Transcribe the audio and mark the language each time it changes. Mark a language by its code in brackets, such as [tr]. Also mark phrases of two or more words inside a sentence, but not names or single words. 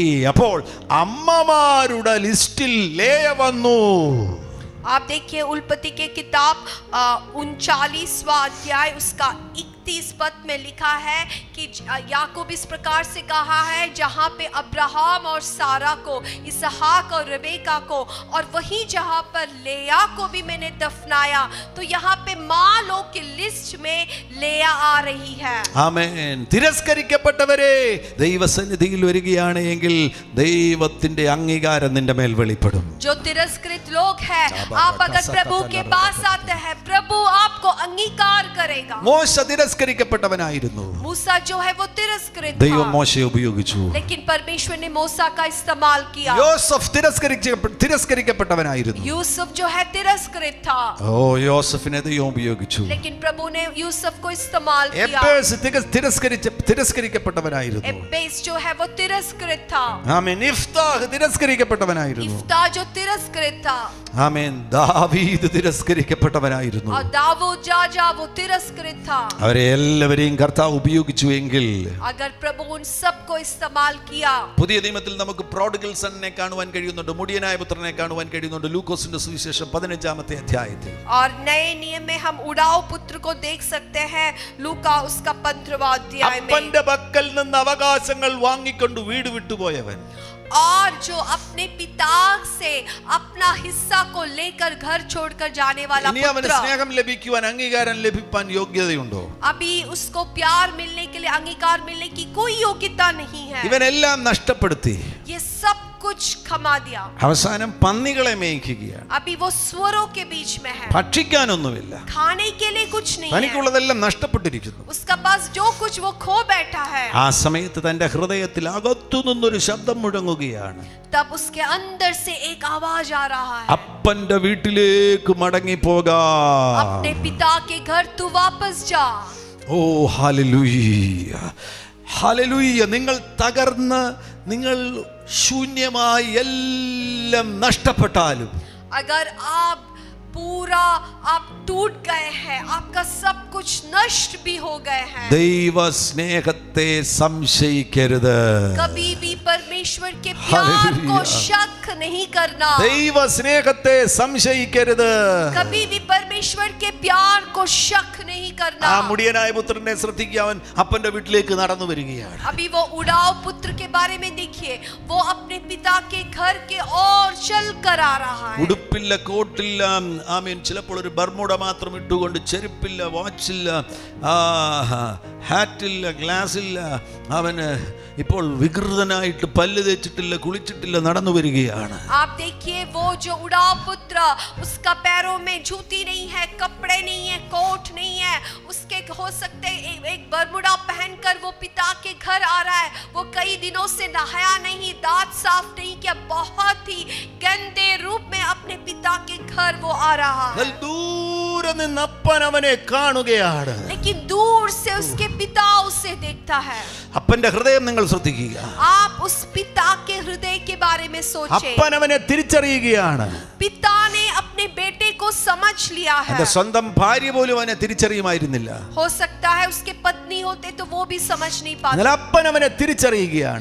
[ml] അപ്പോൾ അമ്മമാരുടെ ലിസ്റ്റിൽ ലേയ വന്നു. [hi] आप देखिए उल्पत्ति के किताब 39वां अध्याय उसका 31 पद में लिखा है कि याकूब इस प्रकार से कहा है, जहाँ पे अब्राहम और सारा को, इसहाक और रेबेका को, और वहीं जहाँ पर लेया को भी मैंने दफनाया, तो यहाँ पे माँ लोग की लिस्ट में लेया आ रही है. [ml] ആമേൻ. തിരസ്കരിക്കപ്പെട്ടവരെ ദൈവസന്നിധിയിൽ വരികയാണ് എങ്കിൽ ദൈവത്തിന്റെ അംഗീകാരം നിന്റെ മേൽ വെളിപ്പെടും. [hi] जो तिरस्कृत लोग हैं, आप अगर प्रभु के पास आते हैं, प्रभु आपको अंगीकार करेगा. [ml] മോശ തിരസ്കരിക്കപ്പെട്ടവനായിരുന്നു. [hi] मूसा जो है वो तिरस्कृत [ml] ദൈവം [hi] था, [ml] മോശയെ ഉപയോഗിച്ചു. [hi] लेकिन परमेश्वर ने मूसा का इस्तेमाल किया. [ml] യോസഫ് തിരസ്കരിക്കപ്പെട്ടവനായിരുന്നു. [hi] यूसुफ जो है तिरस्कृत था, [ml] യോസഫിനെ ദൈവം ഉപയോഗിച്ചു. [hi] लेकिन प्रभु ने यूसुफ को इस्तेमाल किया. [ml] എബ്ബേസ് തിരസ്കരിക്കപ്പെട്ടവനായിരുന്നു. [hi] एब्बेस जो है वो तिरस्कृत था. [ml] ആമേൻ. ഇഫ്താഹ് തിരസ്കരിക്കപ്പെട്ടവനായിരുന്നു. [hi] इफ्ता जो तिरस्कृत था. [ml] ആമേൻ. ദാവീദ് തിരസ്കരിക്കപ്പെട്ടവനായിരുന്നു. [hi] और दाऊद राजा वो तिरस्कृत था. [ml] അവരെ എല്ലാവരെയും കർത്താവ് ഉപയോഗിച്ചു എങ്കിൽ [hi] अगर प्रभु उन सबको इस्तेमाल किया. [ml] പുതിയ നിയമത്തിൽ നമുക്ക് [en] prodigal son [ml] കാണുവാൻ കഴിയുന്നുണ്ട്, മുടിയനായ പുത്രനെ കാണുവാൻ കഴിയുന്നുണ്ട് ലൂക്കോസിന്റെ സുവിശേഷം 15-ാമത്തെ അധ്യായത്തിൽ. [hi] और नए नियम में हम उड़ाऊ पुत्र को देख सकते हैं लूका उसका 15वां अध्याय में. [ml] അപ്പന്റെ പക്കൽ നിന്ന് അവകാശങ്ങൾ വാങ്ങിക്കൊണ്ട് വീട് വിട്ടുപോയവൻ, [hi] और जो अपने पिता से अपना हिस्सा को लेकर घर छोड़कर जाने वाला [ml] ഇനി അവന് [hi] पुत्र, [ml] സ്നേഹം ലഭിക്കുവാൻ അംഗീകാരം ലഭിപ്പാൻ യോഗ്യതയുണ്ടോ? [hi] अभी उसको प्यार मिलने के लिए, अंगीकार मिलने की कोई योग्यता नहीं है. [ml] ഇവനെല്ലാം നഷ്ടപ്പെടുത്തി [hi] ये सब कुछ खमा दिया. [ml] അവസാനം പന്നികളെ മേയ്ക്കുകയാണ്. [hi] अभी वो स्वरों के बीच में है, [ml] ഭക്ഷിക്കാനൊന്നുമില്ല. [hi] खाने के लिए कुछ नहीं है. [ml] തനിക്കുള്ളതെല്ലാം നഷ്ടപ്പെട്ടിരിക്കുന്നു. [hi] उसका पास जो कुछ वो खो बैठा है. [ml] ആ സമയത്ത് തന്റെ ഹൃദയത്തിൽ അകത്തു നിന്നൊരു ശബ്ദം മുഴങ്ങുകയാണ്. [hi] तब उसके अंदर से एक आवाज आ रहा है, [ml] അപ്പന്റെ വീട്ടിലേക്ക് മടങ്ങിപ്പോകാം. [hi] अपने पिता के घर तू वापस जा. [ml] ഓ ഹല്ലേലൂയ, ഹല്ലേലൂയ. നിങ്ങൾ തകർന്ന്, നിങ്ങൾ ശൂന്യമായി എല്ലാം നഷ്ടപ്പെട്ടാലും, [hi] अगर आप पूरा आप टूट गए हैं, आपका सब कुछ नष्ट भी हो गए हैं, [ml] ദൈവ സ്നേഹത്തെ സംശയിക്കരുത്. [hi] कभी भी परमेश्वर के प्यार को हालेलुया। शक नहीं करना. [ml] ദൈവ സ്നേഹത്തെ സംശയിക്കരുത്. [hi] कभी भी परमेश्वर के प्यार को शक नहीं करना. [ml] ആ മുടിയനായ പുത്രനെ ശ്രദ്ധിക്കുക, അവൻ അപ്പന്റെ വീട്ടിലേക്ക് നടന്നു വരികയാണ്. [hi] अभी वो उड़ाऊ पुत्र के बारे में देखिए, वो अपने पिता के घर के ओर चल कर आ रहा है. [ml] ഉടുപ്പില്ല, കോട്ടില്ല, ആമീൻ, ചിലപ്പോൾ ഒരു ബർമുഡ മാത്രം ഇട്ടുകൊണ്ട്, ചെരുപ്പില്ല, വാച്ചില്ല, ഹാറ്റില്ല, ഗ്ലാസില്ല. അവന് ഇപ്പോൾ വികൃതനായിട്ട് പല്ല് തേച്ചിട്ടില്ല, കുളിച്ചിട്ടില്ല, നടന്നു വരികയാണ്. [hi] आप देखिए वो जो उड़ाऊ पुत्र, उसका पैरों में जूती नहीं है, कपड़े नहीं है, कोट नहीं है, उसके हो सकते एक बरमुडा पहनकर वो पिता के घर आ रहा है. वो कई दिनों से नहाया नहीं, दांत साफ नहीं किया, बहुत ही गंदे रूप में अपने पिता के घर वो आ रहा है. [ml] ദൂരെ നിന്ന് അപ്പൻ അവനെ കാണുകയാണ്. [hi] लेकिन दूर से उसके पिता उसे देखता है. [ml] അപ്പന്റെ ഹൃദയം നിങ്ങൾ ശ്രദ്ധിക്കുക. [hi] आप उस पिता के हृदय के बारे में सोचें. [ml] അപ്പൻ അവനെ തിരിച്ചറിയുകയാണ്. [hi] पिता ने अपने बेटे को समझ लिया है. [ml] അവന്റെ സ്വന്തം ഭാര്യ പോലും അവനെ തിരിച്ചറിയുമായിരുന്നില്ല. [hi] हो सकता है उसके पत्नी होते तो वो भी समझ नहीं पाते, [ml] എന്നാൽ അപ്പൻ അവനെ തിരിച്ചറിയുകയാണ്.